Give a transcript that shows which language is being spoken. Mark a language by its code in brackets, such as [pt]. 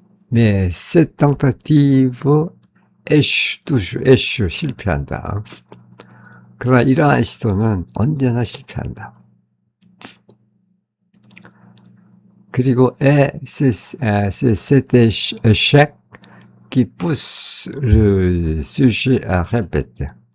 [fr] 네, cette tentative échoue, [ko] 실패한다. 그러나 이러한 시도는 언제나 실패한다. [fr] 그리고 c'est cet échec qui pousse le sujet à répéter.